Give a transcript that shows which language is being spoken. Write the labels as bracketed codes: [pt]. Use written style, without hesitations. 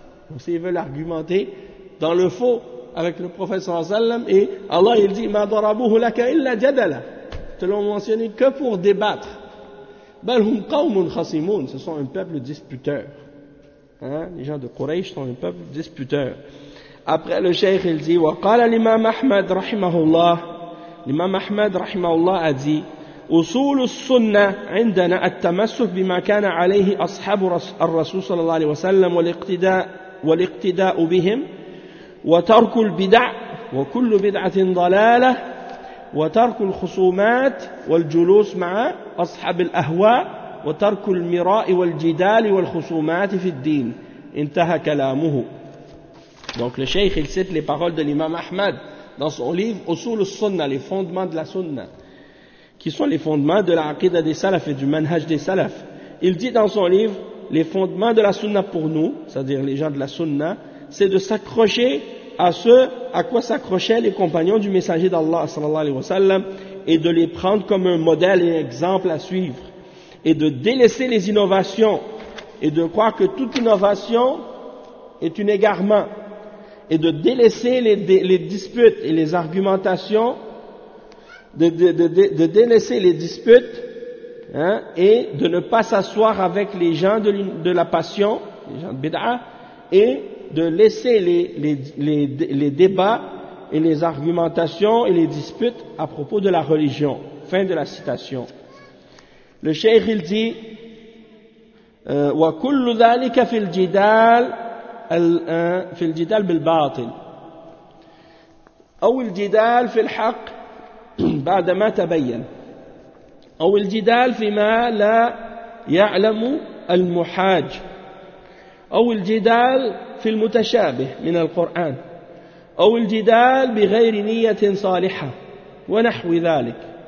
[fr] Donc s'ils veulent argumenter dans le faux avec le prophète sallallahu alayhi wa sallam, et Allah il dit, [ar] ma darabuhu laka illa jadala, [fr] te l'ont mentionné que pour débattre. [ar] Balhum qawmun khasimun, [fr] ce sont un peuple disputeur. Hein? Les gens de Quraysh sont un peuple disputeur. Après le cheikh, il dit, [ar] wa qala l'imam Ahmad rahimahullah. [fr] L'imam Ahmad rahimahullah a dit, [ar] أصول السنة عندنا التمسك بما كان عليه أصحاب الرسول صلى الله عليه وسلم والاقتداء بهم وترك البدع وكل بدعة ضلالة وترك الخصومات والجلوس مع أصحاب الأهواء وترك المراء والجدال والخصومات في الدين. انتهى كلامه. [fr] Donc le cheikh, il cite les paroles de l'imam Ahmad dans son livre أصول السنة, les fondements de la sunna, qui sont les fondements de la aqidah des salafs et du manhaj des salafs. Il dit dans son livre, les fondements de la sunna pour nous, c'est-à-dire les gens de la sunna, c'est de s'accrocher à ce à quoi s'accrochaient les compagnons du messager d'Allah, sallallahu alayhi wa sallam, et de les prendre comme un modèle et un exemple à suivre, et de délaisser les innovations, et de croire que toute innovation est un égarement, et de délaisser les disputes et les argumentations, de délaisser les disputes, hein, et de ne pas s'asseoir avec les gens de la passion, les gens de bid'a, et de laisser les débats et les argumentations et les disputes à propos de la religion. Fin de la citation. Le cheikh, il dit, [ar] wa kullu dhalika fil jidal bil batil aw al jidal fil haqq بعد ما تبين أو الجدال فيما لا يعلم المحاج أو الجدال في المتشابه من القرآن أو الجدال بغير نية صالحة ونحو ذلك.